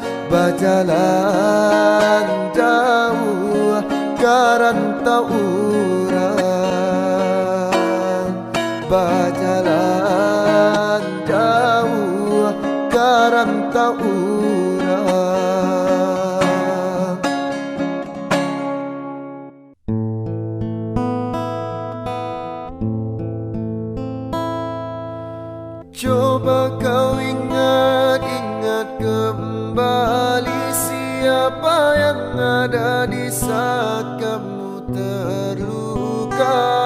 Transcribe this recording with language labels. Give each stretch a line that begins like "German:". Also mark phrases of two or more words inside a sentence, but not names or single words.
Minangkabau: Bajalan jauh karantau urang, bajalan jauh karantau urang.
Indonesian: Coba kau ingat-ingat kembali siapa yang ada di saat kamu terluka.